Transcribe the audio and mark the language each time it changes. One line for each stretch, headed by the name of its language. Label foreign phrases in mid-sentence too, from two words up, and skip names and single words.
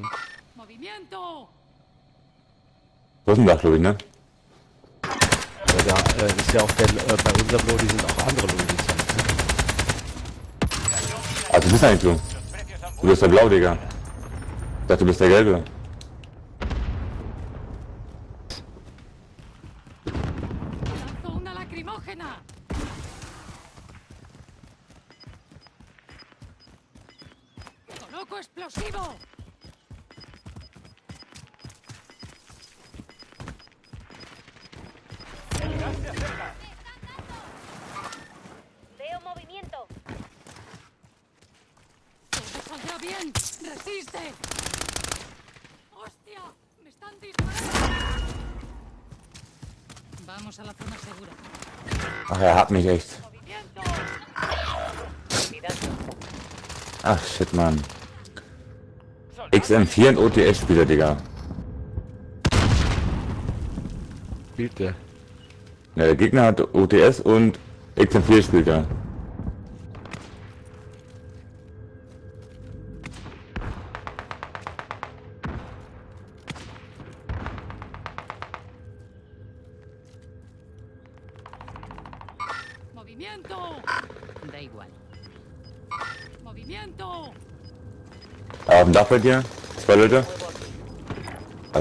German: ¡Movimiento! Wo ist denn das, glaube ich, ne? Ja, da ist ja auch der, bei unserem Lodi sind auch andere Lodis. Also du bist eigentlich du. Du bist der Blau, Digga. Ich dachte, du bist der Gelbe.
Spanish: ¡Lanzo una lacrimógena! ¡Coloco explosivo! El gas se acerca. Veo movimiento. ¡Todo saldrá bien! ¡Resiste! ¡Hostia! ¡Me están disparando! Vamos a la zona segura.
German: Ach, er hat mich echt. ¡Movimiento! Ach, shit, Mann. XM4 und OTS-Spieler, Digga. Spielt der? Ja, der Gegner hat OTS und XM4 spielt er.
Spanish: ¡Movimiento! Da igual. ¡Movimiento!
German: Auf dem Dach bei dir? 2 Leute? Oh.